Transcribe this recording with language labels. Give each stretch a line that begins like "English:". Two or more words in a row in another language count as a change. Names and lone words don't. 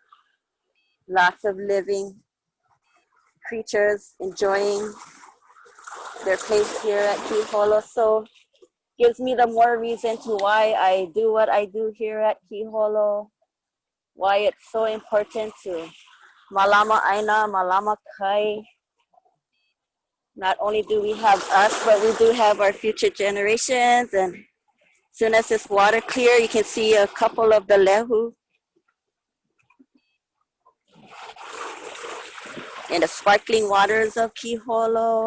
English: Lots of living creatures enjoying their place here at Kīholo. So gives me the more reason to why I do what I do here at Kīholo. Why it's so important to
Hawaiian: malama aina, malama kai.
English: Not only do we have us, but we do have our future generations. And as soon as this water clear, you can see a couple of the lehu in the sparkling waters of Kīholo.